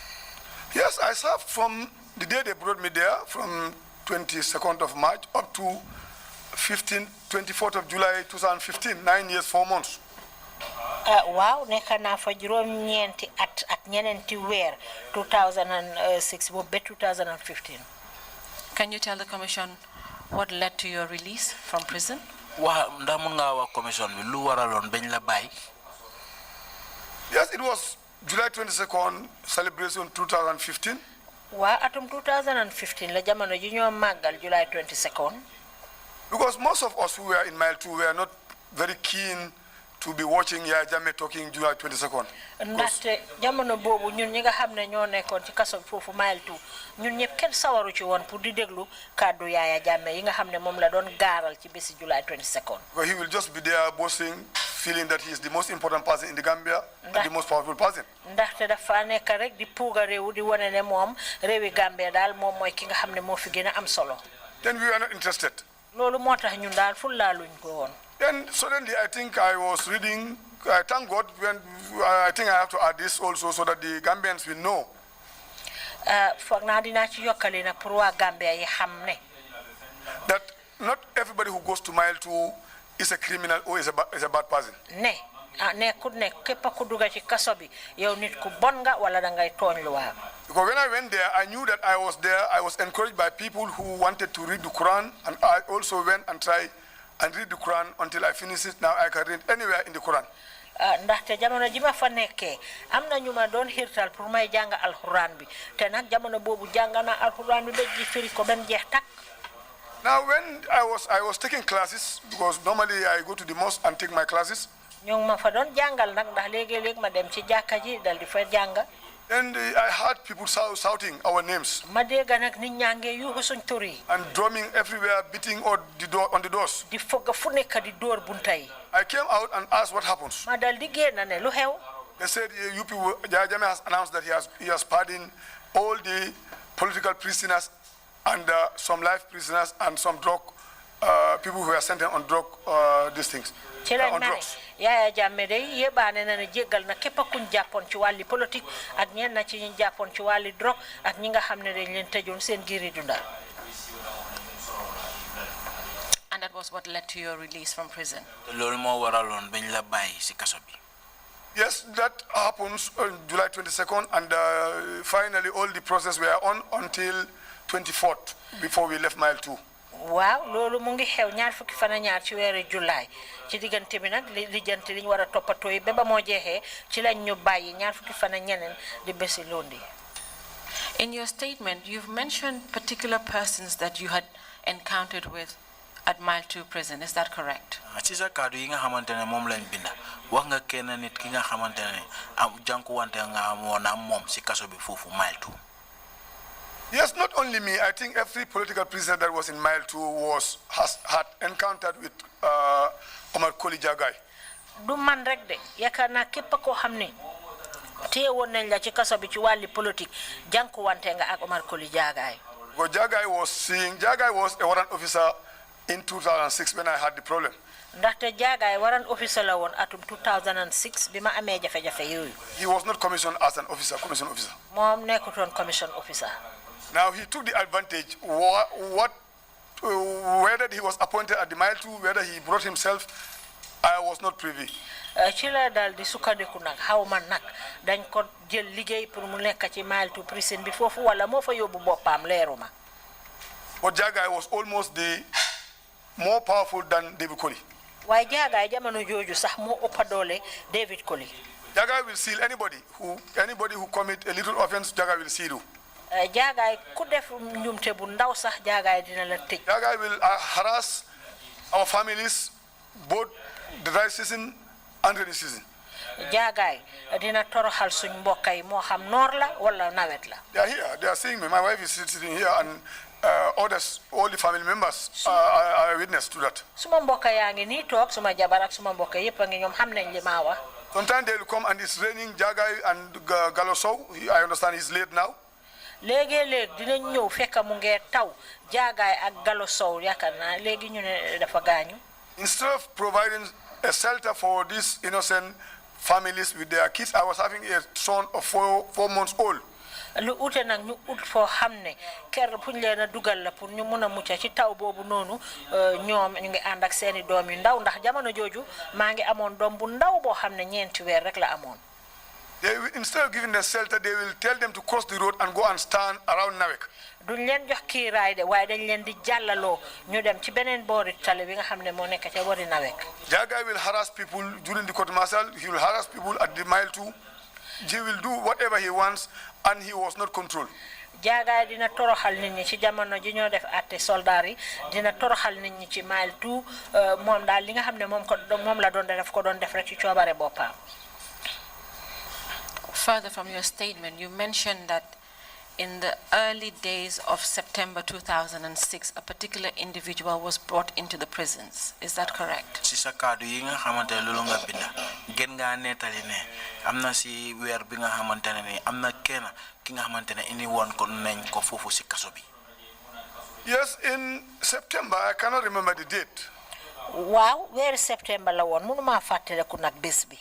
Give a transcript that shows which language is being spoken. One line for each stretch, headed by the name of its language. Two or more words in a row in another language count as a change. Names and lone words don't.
English: Yes, I served from the day they brought me there, from 22nd of March up to 24th of July 2015, 9 years, 4 months.
Wolof: waaw nekk naa fa juróom-ñeenti at ak ñeneenti weer 2006 boobu ba 2015.
English: Can you tell the Commission what led to your release from prison?
Wolof: waa ndax mun ngaa wax commission bi lu waraloon bañ la bàyyi.
English: Yes, it was July 22nd celebration 2015.
Wolof: waa atum 2015 la jamono ji ñoo màggal July 22nd.
English: Because most of us who were in Mile 2 were not very keen to be watching Yaya Jammeh talking July 22nd.
Wolof: ndaxte jamono boobu ñun ñi nga xam ne ñoo nekkoon ci kaso foofu Mile 2 ñun ñëpp kenn sawaru ci woon pour di déglu kàddu Yaya Jammeh yi nga xam ne moom la doon gaaral ci bési July 22nd.
English: Because he will just be there boasting, feeling that he is the most important person in the Gambia and the most powerful person.
Wolof: ndaxte dafa nekk rek di puuga réew di wane ne moom réewi Gambia daal moom mooy ki nga xam ne moo fi gën a am solo.
English: Then we were not interested.
Wolof: loolu moo tax ñun daal fulaaluñ ko woon.
English: Then suddenly I think I was reading, I thank God, when I think I have to add this also so that the Gambians will know.
Wolof: foog naa dinaa ci yokkali na pour waa Gambia yi xam ne.
English: That not everybody who goes to Mile 2 is a criminal or is a bad person.
Wolof: ne nekkut ne képp ku dugg ci kaso bi yow nit ku bon nga wala da ngay tooñ lu waa.
English: Because when I went there, I knew that I was there. I was encouraged by people who wanted to read the Quran, and I also went and tried and read the Quran until I finished it. Now I can read anywhere in the Quran.
Wolof: ndaxte jamono ji ma fa nekkee am na ñu ma doon xiirtal pour may jàng alxuraan bi te nag jamono boobu jàng na alxuraan bi ba ji firi ko ba mu jeex takk.
English: Now when I was taking classes, because normally I go to the mosque and take my classes.
Wolof: ñu ngi ma fa doon jàngal nag ndax léegi-léegi ma dem ci jàkka ji dal di fa jàng.
English: And I heard people shouting our names.
Wolof: ma dégg nag nit ñaa ngi yuuxu suñ tur yi.
English: And drumming everywhere, beating on the doors.
Wolof: di fogg fu nekk di dóor bunta yi.
English: I came out and asked what happens.
Wolof: ma dal di génn ne lu xew.
English: They said you people, Yaya Jammeh has announced that he has pardoned all the political prisoners and some life prisoners and some drug people who are sentenced on drug these things.
Wolof: ci lañ
English: On
Wolof: ma ne
English: drugs.
Wolof: Yaya Jammeh day yébaane na ne jéggal na képp kuñ jàppoon ci wàlli politique ak ñenn na ci ñu jàppoon ci wàlli drogue ak ñi nga xam ne dañ leen tëjoon seen giiri dunda.
English: And that was what led to your release from prison.
Wolof: loolu moo waraloon bañ la bàyyi si kaso bi.
English: Yes, that happens on July 22nd, and finally all the process were on until 24th before we left Mile 2.
Wolof: waaw loolu mu ngi xew ñaar fukki fan ak ñaar ci weeru July ci diggante bi nag lijjanti liñ war a toppatoo yi ba moo jeexee ci lañ ñu bàyyi ñaar fukki fan ak ñeneen di bési londi.
English: In your statement, you've mentioned particular persons that you had encountered with at Mile 2 prison. Is that correct?
Wolof: ci sa kaddu yi nga xamantene mom lañ binda wax nga kenn nit ki nga xamantene am janku wante nga wona mom ci kasso bi fofu Mile 2.
English: Yes, not only me. I think every political prisoner that was in Mile 2 had encountered with Omar Koli Jagay.
Wolof: Du man rek de yakarna képp ko xamni téewon nañ la ci kasso bi ci wàlli politique janku wante nga ak Omar Koli Jagay.
English: But Jagay was a warrant officer in 2006 when I had the problem.
Wolof: Ndaxte Jagay
English: warrant officer
Wolof: la won atum 2006 bima amé jafe-jafe yoyu.
English: He was not commissioned as an officer, commission officer.
Wolof: Mom nekkuton
English: commission officer. Now he took the advantage. Whether he was appointed at the Mile 2, whether he brought himself, I was not privy.
Wolof: ci la dal di sukkandiku nag xawma nag dañ ko jël liggéey pour mu nekk ci Mile 2 prison bi foofu wala moo fa yóbbu boppam leeruma.
English: But Jagay was almost more powerful than David Koli.
Wolof: waaye Jagay jamono jooju sax moo ëpp doole David Koli.
English: Jagay will seal anybody who commit a little offense. Jagay will seal you.
Wolof: Jagay ku def njumte bu ndaw sax Jagay dina la tëj.
English: Jagay will harass our families, both the dry season and rainy season.
Wolof: Jagay dina toroxal suñ mbokkay moo xam noor la wala nawet la.
English: They are here. They are seeing me. My wife is sitting here, and others, all the family members are witness to that.
Wolof: Suma mbokk yaa ngi nii toog suma jabar ak suma mbokk yépp a ngi ñoom xam nañ li ma wax.
English: Sometimes they will come and it's raining. Jagay and Galosow, I understand he's late now.
Wolof: léegi dinañ ñëw fekk mu ngi taw Jagay ak Gallo Sow yaakaar naa léegi ñu ne dafa gaañu.
English: Instead of providing a shelter for these innocent families with their kids, I was having a son of 4 months old.
Wolof: lu ute nag ñu ut foo xam ne kër fu ñu leen a dugal la pour ñu mun a mucca ci taw boobu noonu ñoom ñu ngi ànd ak seeni doom yu ndaw ndax jamono jooju maa ngi amoon doom bu ndaw boo xam ne 9 weer rek la amoon.
English: They will, instead of giving them shelter, they will tell them to cross the road and go and stand around Nawek.
Wolof: duñ leen jox kiiraay de waaye dañ leen di jàllaloo ñu dem ci beneen boori tali bi nga xam ne moo nekk ca boori Nawek.
English: Jagay will harass people during the court martial. He will harass people at the Mile 2. He will do whatever he wants, and he was not controlled.
Wolof: Jagay dina toroxal nit ñi ci jamono ji ñoo def àtte soldaar yi dina toroxal nit ñi ci Mile 2 moom daal li nga xam ne moom la doon def ko doon def rek ci coobare boppam.
English: Further from your statement, you mentioned that in the early days of September 2006, a particular individual was brought into the prisons. Is that correct?
Wolof: ci sa kaddu yi nga xamantene lolu nga binda gën nga netali ne amna ci wër bi nga xamantene ni amna kenn ki nga xamantene indi won ko nañ ko fofu ci kasso bi.
English: Yes, in September, I cannot remember the date.
Wolof: Wow, where September la won mënuma fateleku nak bes bi.